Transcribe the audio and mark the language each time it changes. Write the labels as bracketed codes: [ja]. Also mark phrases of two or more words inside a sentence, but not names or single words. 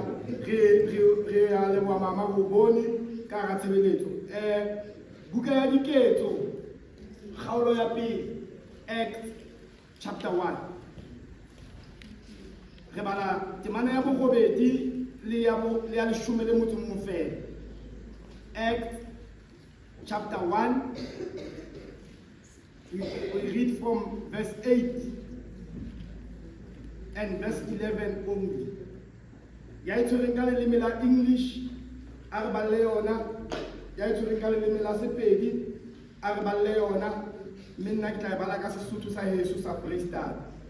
[st] Re a leboha mama ho bone ka hara tshebeletso. Buka ya diketso, kgaolo ya pele, [en] Acts chapter 1. [st] Re bala temana ya borobedi le ya 11 fela. [en] Acts chapter 1, we read from verse 8 and verse 11 only. [st] Ya itshwereng ka leleme la English a re balle yona, ya itshwereng ka leleme la Sepedi a re balle yona, mme nna ke tla e bala ka Sesotho sa heso sa Freestyle.